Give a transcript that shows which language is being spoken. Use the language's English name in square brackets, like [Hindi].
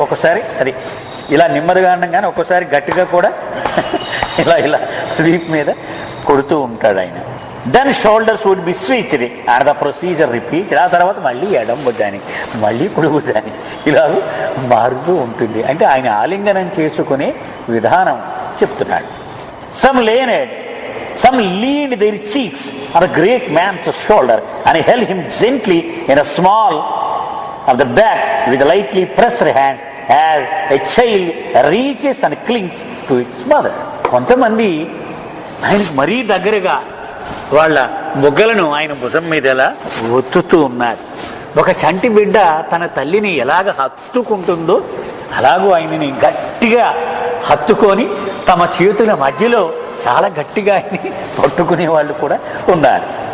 [Telugu] ఒకసారి అది ఇలా నెమ్మదిగా అనగానే ఒక్కోసారి గట్టిగా కూడా ఇలా ఇలా వీప్ మీద కొడుతూ ఉంటాడు ఆయన. [English] Then shoulders would be switched and the procedure repeat. [Telugu] ఆ తర్వాత మళ్ళీ ఎడం భుజానికి, మళ్ళీ కుడి భుజానికి ఇలా మారుతూ ఉంటుంది. అంటే ఆయన ఆలింగనం చేసుకునే విధానం చెప్తున్నాడు. [English] Some leaned their cheeks on a great man's shoulder and held him gently in a small of the back with lightly pressed hands as a child reaches and clings to its mother. [Telugu] కొంతమంది ఆయనకు మరీ దగ్గరగా వాళ్ళ బొగ్గలను ఆయన భుజం మీద ఎలా ఒత్తుతూ ఉన్నారు. ఒక చంటి బిడ్డ తన తల్లిని ఎలాగ హత్తుకుంటుందో అలాగూ ఆయనని గట్టిగా హత్తుకొని తమ చేతుల మధ్యలో చాలా గట్టిగా ఆయన్ని పట్టుకునే వాళ్ళు కూడా ఉన్నారు.